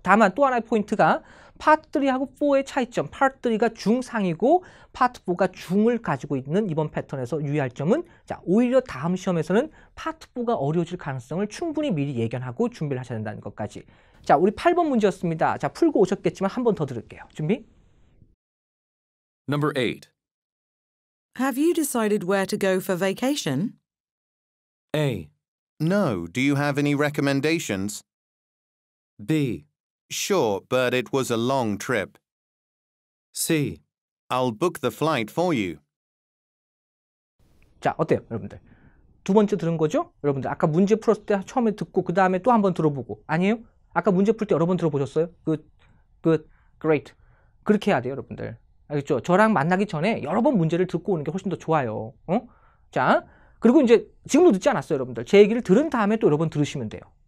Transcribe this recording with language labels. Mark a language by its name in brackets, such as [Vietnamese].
[Korean] 다만 또 하나의 포인트가 파트 3하고 4의 차이점, 파트 3가 중상이고 파트 4가 중을 가지고 있는 이번 패턴에서 유의할 점은, 자, 오히려 다음 시험에서는 파트 4가 어려워질 가능성을 충분히 미리 예견하고 준비를 하셔야 된다는 것까지. 자, 우리 8번 문제였습니다. 자, 풀고 오셨겠지만 한 번 더 들을게요. 준비? [English] Number 8. Have you decided where to go for vacation? A. No, do you have any recommendations? B. Sure, but it was a long trip. C. I'll book the flight for you. [Korean] 자, 어때요 여러분들? 두 번째 들은 거죠? 여러분들 아까 문제 풀었을 때 처음에 듣고 그 다음에 또 한 번 들어보고. 아니에요? 아까 문제 풀 때 여러 번 들어보셨어요? [English] good, great. [Korean] 그렇게 해야 돼요 여러분들. 알겠죠? 저랑 만나기 전에 여러 번 문제를 듣고 오는 게 훨씬 더 좋아요. 자, 그리고 이제 지금도 듣지 않았어요 여러분들. 제 얘기를 들은 다음에 또 여러 번 들으시면 돼요.